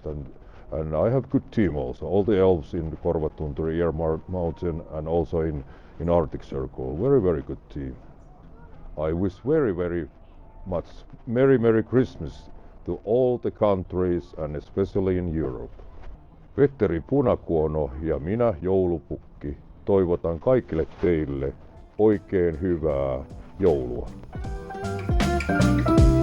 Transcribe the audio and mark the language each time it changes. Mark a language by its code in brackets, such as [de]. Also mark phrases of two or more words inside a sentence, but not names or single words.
[en] And I have good team also. All the elves in Korvatunturi, Air Mountain, and also in Arctic Circle. Very, very good team. I wish very, very much Merry, Merry Christmas to all the countries and especially in Europe. [fi] Petteri Punakuono ja minä, joulupukki, toivotan kaikille teille oikein hyvää joulua.